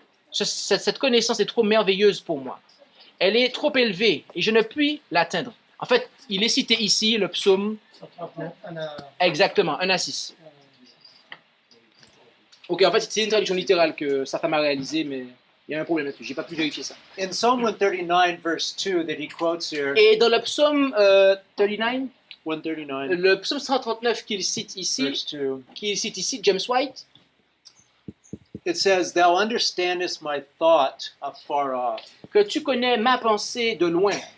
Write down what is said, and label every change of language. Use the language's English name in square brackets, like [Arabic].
[French] Cette connaissance est trop merveilleuse pour moi. Elle est trop élevée et je ne puis l'atteindre. En fait, il est cité ici, le psaume. Exactement, 1 à 6. [English] Ok, [French] en fait, c'est une traduction littérale que sa femme a réalisée, mais il y a un problème là-dessus. Je n'ai pas pu vérifier ça. [English] In Psalm 139, verse 2, that he quotes here, [French] Et dans le psaume 39, 139, le psaume 139 qu'il cite [English] verse 2, James White, it says, Thou understandest my thought afar off. [French] que tu connais ma pensée de loin.